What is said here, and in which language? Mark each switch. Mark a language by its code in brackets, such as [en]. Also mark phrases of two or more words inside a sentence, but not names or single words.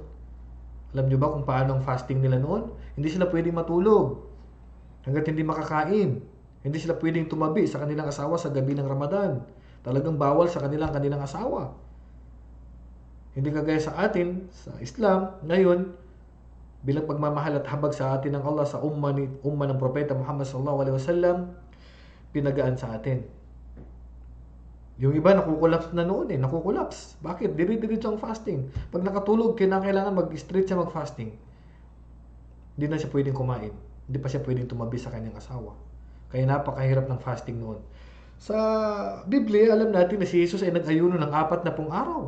[tl] Alam nyo ba kung paano ang fasting nila noon? Hindi sila pwedeng matulog hanggat hindi makakain. Hindi sila pwedeng tumabi sa kanilang asawa sa gabi ng Ramadan. Talagang bawal sa kanilang asawa. Hindi kagaya sa atin, sa Islam, ngayon, bilang pagmamahal at habag sa atin ng Allah sa umma ng Propeta Muhammad [ar] صلى الله عليه وسلم, [tl] pinagaan sa atin. Yung iba nakukulaps na noon nakukulaps. Bakit? Diri-diretso ang fasting. Pag nakatulog, kailangan mag-straight siya mag-fasting. Hindi na siya pwedeng kumain. Hindi pa siya pwedeng tumabi sa kanyang asawa. Kaya napakahirap ng fasting noon. Sa Biblia, alam natin na si Jesus ay nag-ayuno ng 40 araw.